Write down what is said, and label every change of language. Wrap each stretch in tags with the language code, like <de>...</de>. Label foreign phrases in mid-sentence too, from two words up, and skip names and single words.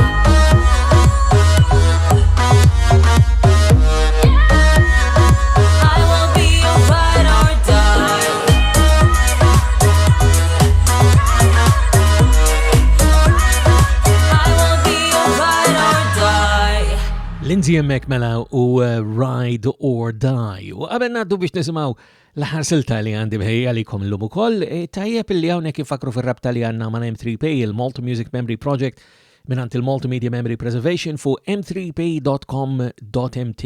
<en>I will be your ride or die. I will be your ride or die.</en> <mt>Lindsay hemmhekk mela u Ride or Die. U qabel ngħaddu biex nisimgħu l-aħħar silta li għandi bħejja għalikom llum ukoll, tajjeb illi hawnhekk ifakru fir-rabta li għandna ma' M3P, il-Malta Music Memory Project mingħand il-Multimedia Memory Preservation fuq m3p.com.mt.</mt>